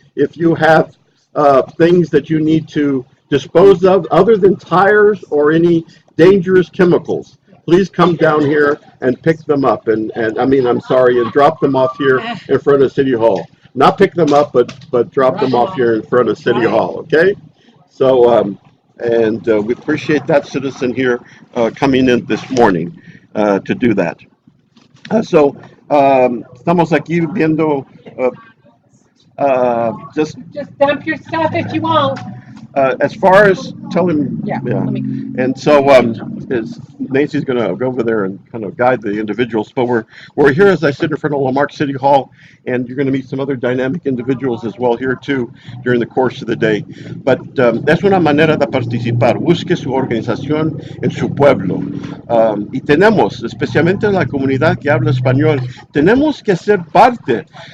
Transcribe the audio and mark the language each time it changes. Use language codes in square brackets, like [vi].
[en] If you have things that you need to dispose of other than tires or any dangerous chemicals, please come down here and pick them up. And I mean, I'm sorry, and drop them off here in front of City Hall. Not pick them up, but drop them off here in front of City Hall, okay? So, and we appreciate that citizen here coming in this morning to do that. [es] Estamos aquí viendo [en] just Just dump your stuff if you want. as far as telling, Yeah, let me. And so is Nancy's going to go over there and kind of guide the individuals. But we're here, as I said, in front of Lamarck City Hall, and you're going to meet some other dynamic individuals as well here too during the course of the day. But [es] es una manera de participar. Busque su organización en su pueblo. Y tenemos, especialmente la comunidad que habla español, tenemos que ser parte.